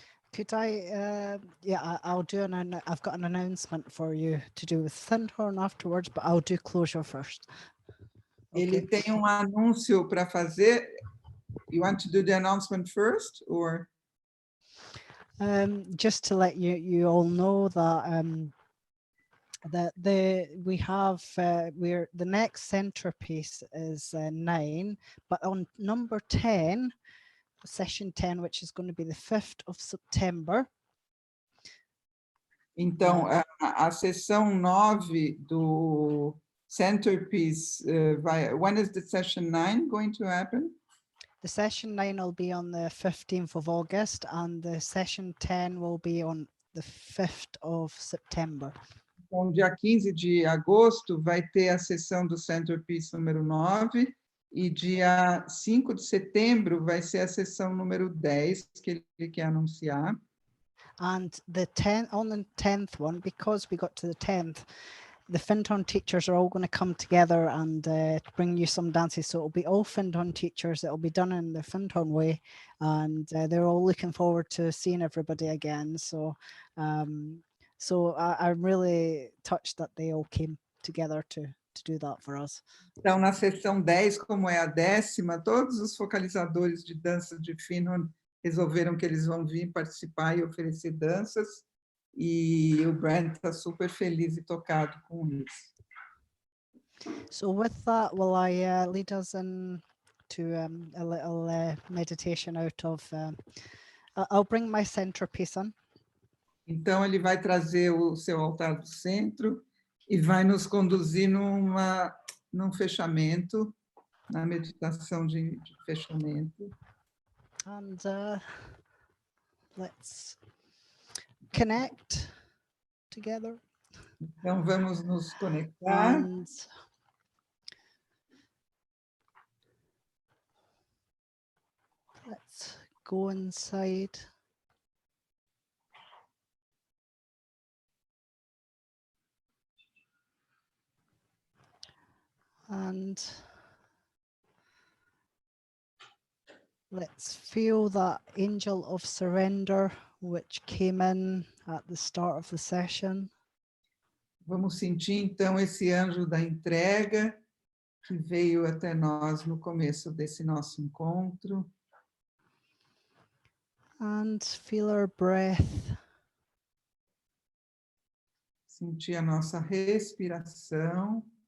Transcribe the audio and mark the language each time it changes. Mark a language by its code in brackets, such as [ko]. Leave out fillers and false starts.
[en] Could I'll do I've got an announcement for you to do with Finhorn afterwards, but I'll do closure first. [pt] Ele tem anúncio para fazer. [en] You want to do the announcement first, or? Just to let you all know that the next centerpiece is 9, but on number 10, session 10, which is going to be the 5th of September. [pt] Então, a sessão 9 do centerpiece [en] when is the session 9 going to happen? The session 9 will be on the 15th of August, and the session 10 will be on the 5th of September. [pt] Então, dia 15 de agosto vai ter a sessão do centerpiece número 9, e dia 5 de setembro vai ser a sessão número 10 que ele quer anunciar. [en] And on the 10th one, because we got to the 10th, the Finton teachers are all going to come together and bring you some dances. So it'll be all Finton teachers. It'll be done in the Finton way, and they're all looking forward to seeing everybody again. So, I'm really touched that they all came together to do that for us. [pt] Então, na sessão 10, como é a 10ª, todos os focalizadores de dança de Finhorn resolveram que eles vão vir participar e oferecer danças, e o Brant está super feliz e tocado com isso. [en] So with that, will I lead us into a little meditation out of, I'll bring my centerpiece on. [pt] Então, ele vai trazer o seu altar do centro e vai nos conduzir num fechamento, na meditação de fechamento. [en] And let's connect together. [pt] Então, vamos nos conectar. [en] And let's go inside. And let's feel that angel of surrender which came in at the start of the session. [pt] Vamos sentir, então, esse anjo da entrega que veio até nós no começo desse nosso encontro. [en] And feel our breath. [pt] Sentir a nossa respiração.